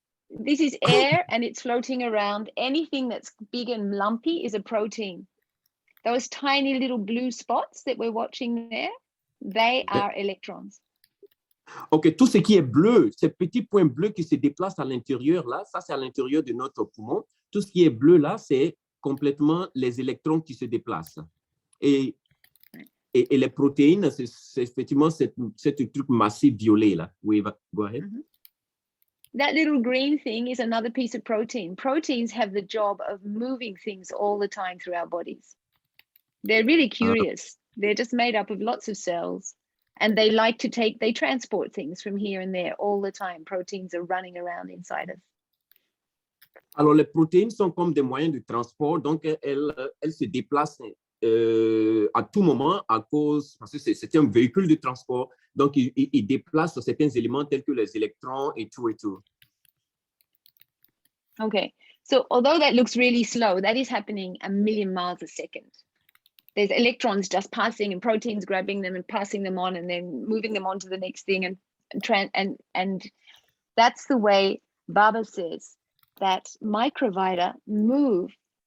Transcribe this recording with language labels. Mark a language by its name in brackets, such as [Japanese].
[English] This is air and it's floating around. Anything that's big and lumpy is a protein. Those tiny little blue spots that we're watching there, they are electrons. [French] OK, tout ce qui est bleu, ces petits points bleus qui se déplacent à l'intérieur, là, ça, c'est à l'intérieur de notre poumon. Tout ce qui est bleu, là, c'est complètement les électrons qui se déplacent. Et les protéines, c'est effectivement cette truc massif violet, là. [English] Oui, go ahead. That little green thing is another piece of protein. Proteins have the job of moving things all the time through our bodies. They're really curious. They're just made up of lots of cells. And they transport things from here and there all the time. Proteins are running around inside us. [French] Alors, les protéines sont comme des moyens de transport, donc elles se déplacent à tout moment parce que c'est un véhicule de transport, donc il déplace certains éléments tels que les électrons et tout et tout. [English] Okay, so although that looks really slow, that is happening 1,000,000 miles a second. There's electrons just passing and proteins grabbing them and passing them on and then moving them on to the next thing and that's the way Baba says that Microvita move.